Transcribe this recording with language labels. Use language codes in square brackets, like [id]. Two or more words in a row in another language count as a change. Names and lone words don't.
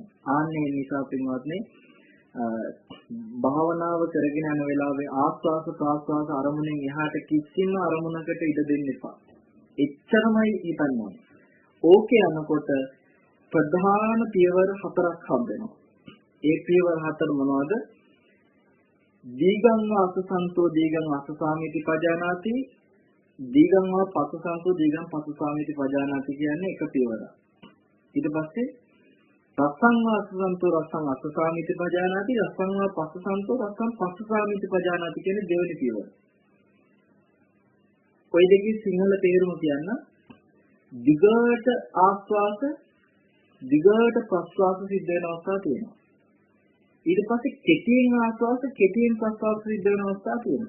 [si] ආන්නේ නිසා පින්වත්නි භාවනාව කරගෙන යන වෙලාවේ ආස්වාස ප්‍රාස්වාස අරමුණෙන් එහාට කිසිම අරමුණකට ඉඩ දෙන්න එපා. එච්චරමයි හිතන්නේ. ඕකේ යනකොට ප්‍රධාන පියවර 4ක් හම්බෙනවා. ඒ පියවර 4 මොනවද? [pi] දීගං වාසසන්තෝ දීගං වාසසාමිති පජානාති දීගං වා පස්සසන්තෝ දීගං පස්සසාමිති පජානාති [si] කියන්නේ එක පියවරක්. ඊට පස්සේ [pi] රස්සං වාසසන්තෝ රස්සං අස්සසාමිති පජානාති රස්සං වා පස්සසන්තෝ රස්සං පස්සසාමිති පජානාති [si] කියන දෙවෙනි පියවර. කොයි දෙකේ සිංහල තේරුම කියන්න දිගට ආස්වාස දිගට ප්‍රස්වාස සිද්ධ වෙන අවස්ථා තියෙනවා. ඊට පස්සේ කෙටියෙන් ආස්වාස කෙටියෙන් ප්‍රස්වාස සිද්ධ වෙන අවස්ථා තියෙනවා.